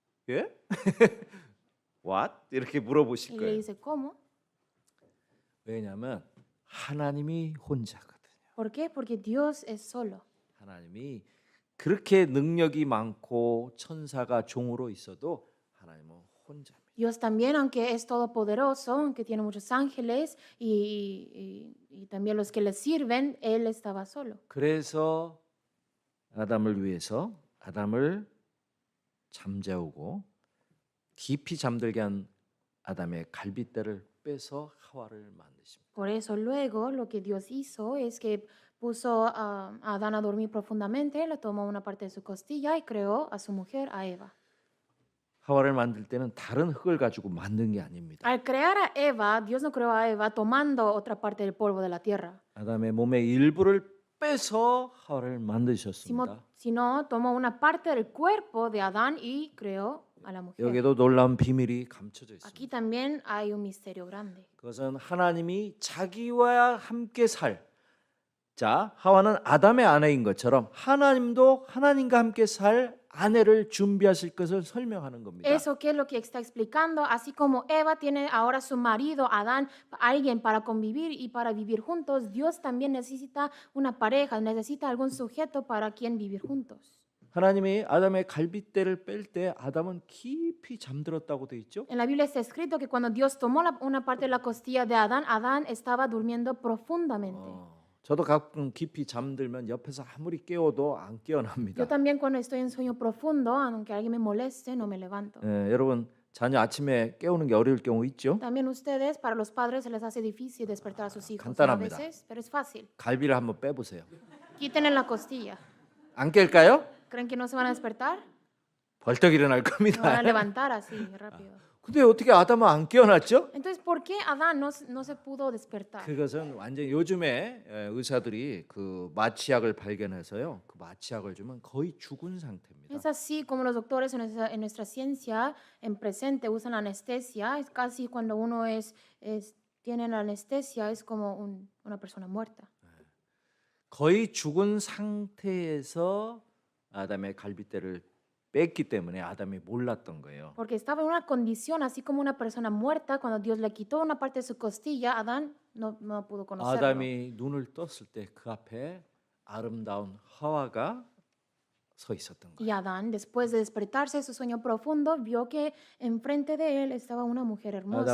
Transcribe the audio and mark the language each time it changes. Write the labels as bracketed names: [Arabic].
[Korean] 예? What? 이렇게 물어보실 [Spanish] Y le [Korean] 거예요. [Spanish] dice, ¿cómo? [Korean] 왜냐하면 하나님이 혼자거든요. [Spanish] ¿Por qué? Porque Dios es solo. [Korean] 하나님이 그렇게 능력이 많고 천사가 종으로 있어도 하나님은 혼자입니다. [Spanish] Dios también, aunque es todopoderoso, aunque tiene muchos ángeles y también los que le sirven, Él estaba solo. [Korean] 그래서 아담을 위해서 아담을 잠재우고 깊이 잠들게 한 아담의 갈빗대를 빼서 하와를 만드십니다. [Spanish] Por eso luego lo que Dios hizo es que puso a Adán a dormir profundamente, le tomó una parte de su costilla y creó a su mujer, a Eva. [Korean] 하와를 만들 때는 다른 흙을 가지고 만든 게 아닙니다. [Spanish] Al crear a Eva, Dios no creó a Eva tomando otra parte del polvo de la tierra, [Korean] 아담의 몸의 일부를 빼서 하와를 만드셨습니다. [Spanish] sino tomó una parte del cuerpo de Adán y creó a la mujer. [Korean] 여기에도 놀라운 비밀이 감춰져 [Spanish] Aquí [Korean] 있습니다. [Spanish] también hay un misterio grande. [Korean] 그것은 하나님이 자기와 함께 자, 하와는 아담의 아내인 것처럼 하나님도 하나님과 함께 살 아내를 준비하실 것을 설명하는 겁니다. [Spanish] Eso que es lo que está explicando, así como Eva tiene ahora su marido, Adán, alguien para convivir y para vivir juntos, Dios también necesita una pareja, necesita algún sujeto para quien vivir juntos. [Korean] 하나님이 아담의 갈빗대를 뺄 때 아담은 깊이 잠들었다고 돼 있죠. [Spanish] En la Biblia está escrito que cuando Dios tomó una parte de la costilla de Adán, Adán estaba durmiendo profundamente. [Korean] 저도 가끔 깊이 잠들면 옆에서 아무리 깨워도 안 깨어납니다. [Spanish] Yo también cuando estoy en sueño profundo, aunque alguien me moleste, no me levanto. [Korean] 여러분 자녀 아침에 깨우는 게 어려울 경우 있죠. [Spanish] También ustedes, para los padres, se les hace difícil despertar a sus hijos a [Korean] 간단합니다. [Spanish] veces, pero es fácil. [Korean] 갈비를 한번 빼보세요. [Spanish] Quítenle la costilla. [Korean] 안 깰까요? [Spanish] ¿Creen que no se van a despertar? [Korean] 벌떡 일어날 [Spanish] Se van [Korean] 겁니다. [Spanish] a levantar así rápido. [Korean] 근데 어떻게 아담은 안 깨어났죠? [Spanish] Entonces, ¿por qué Adán no se pudo despertar? [Korean] 그것은 완전 요즘에 의사들이 그 마취약을 발견해서요. 그 마취약을 주면 거의 죽은 상태입니다. [Spanish] Es así como los doctores en nuestra ciencia en presente usan anestesia. Es casi cuando uno tiene la anestesia, es como una persona muerta. [Korean] 거의 죽은 상태에서 아담의 갈빗대를 뺐기 때문에 아담이 몰랐던 거예요. [Spanish] Porque estaba en una condición así como una persona muerta. Cuando Dios le quitó una parte de su costilla, Adán no pudo conocerlo. [Korean] 아담이 눈을 떴을 때 그 앞에 아름다운 하와가 서 있었던 [Spanish] Y [Korean] 거예요. [Spanish] Adán, después de despertarse de su sueño profundo, vio que enfrente de él estaba una mujer hermosa,